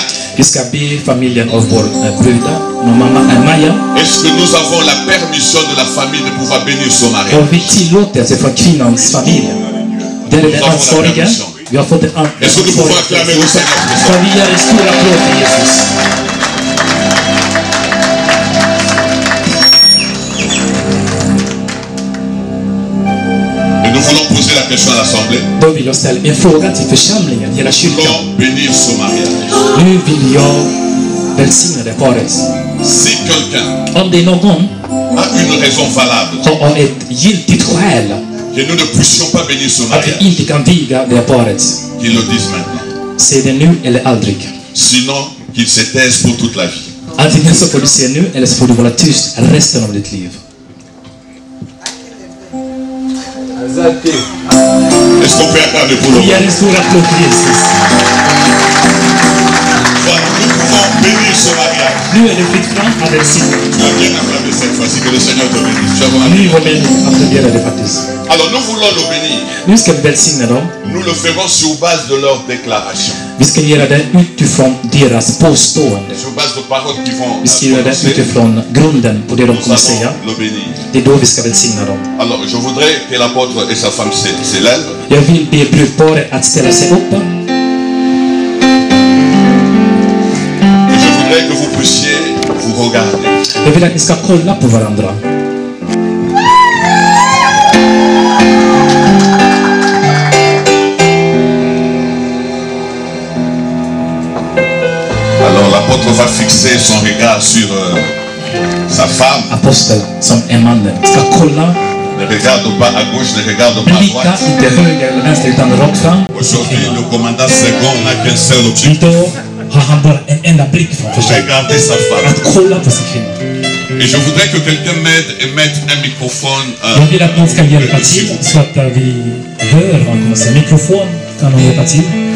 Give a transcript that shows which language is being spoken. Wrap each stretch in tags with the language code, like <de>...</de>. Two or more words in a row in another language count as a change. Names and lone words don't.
<sv>Vi ska be familjen av vår bruda, mamma Maja.</sv> <fr>est-ce que nous avons la permission de la famille de pouvoir bénir son mariage?</fr> <sv>Och vi tillåtelse från kvinnans familj. Där är det ansvariga. Vi har fått en</sv> <fr>Est-ce que nous pouvons acclamer au Seigneur pour ça?</fr> <sv>Så vi ger en stor applåd till Jesus.</sv> <fr>Et nous voulons poser la question à l'Assemblée.</fr> <sv>Då vill jag ställa en fråga till församlingen, hela kyrkan.</sv> <fr>Comment bénir son mariage?</fr> <sv>Nu vill jag välsigna det paret.</sv> <fr>Si quelqu'un</fr> <sv>Om det är någon</sv> <fr>a une raison valable</fr> <sv>har ett giltigt skäl</sv> <fr>que nous ne puissions pas bénir son</fr> <sv>att</sv> <fr>mariage,</fr> <sv>vi inte kan viga det paret,</sv> <fr>qu'il le dise maintenant.</fr> <sv>säg det nu eller aldrig.</sv> <fr>Sinon, qu'il se taise pour toute la vie.</fr> <sv>Antingen så får du säga nu eller så får du vara tyst resten av ditt liv.</sv> <fr>Est-ce qu'on peut acclamer pour le</fr> <sv>Vi ger en stor applåd till Jesus.</sv> <fr>Voilà, nous pouvons bénir ce mariage.</fr> <sv>Nu är det fritt fram att välsigna.</sv> <fr>Tu as bien acclamé cette fois-ci, que le Seigneur te bénisse. Tu as vraiment</fr> <sv>Nu</sv> <fr>bien.</fr> <sv>var med applådera det faktiskt.</sv> <fr>Alors nous voulons le bénir.</fr> <sv>Nu ska vi välsigna dem.</sv> <fr>Nous le ferons sur base de leur déclaration.</fr> <sv>Vi ska göra det utifrån deras påstående.</sv> <fr>Sur base de paroles qui vont</fr> <sv>Vi ska göra det</sv> <fr>prononcer,</fr> <sv>utifrån grunden på det de</sv> <fr>nous</fr> <sv>kommer säga.</sv> <fr>allons le bénir.</fr> <sv>Det är då vi ska välsigna dem.</sv> <fr>Alors je voudrais que l'apôtre et sa femme s'élèvent.</fr> <sv>Jag vill be brudparet att ställa sig upp.</sv> <fr>Et je voudrais que vous puissiez vous regarder.</fr> <sv>Jag vill att ni ska kolla på varandra.</sv> <fr>Alors l'apôtre va fixer son regard sur sa femme.</fr> <sv>Apostel som är mannen ska kolla.</sv> <fr>Ne regarde pas à gauche, ne regarde pas à</fr> <sv>Blicka</sv> <fr>droite.</fr> <sv>inte höger eller vänster utan rakt fram.</sv> <fr>Aujourd'hui, le commandant Second n'a qu'un seul objectif.</fr> <sv>Idag har han bara en enda blick framför sig.</sv> <fr>Regarder sa femme.</fr> <sv>Att kolla på sin kvinna.</sv> <fr>Et je voudrais que quelqu'un m'aide et mette un microphone</fr> <sv>Jag vill att någon ska hjälpa</sv> <fr>ici.</fr> <sv>till så att vi hör vad han kommer säga. Mikrofon kan någon hjälpa till.</sv>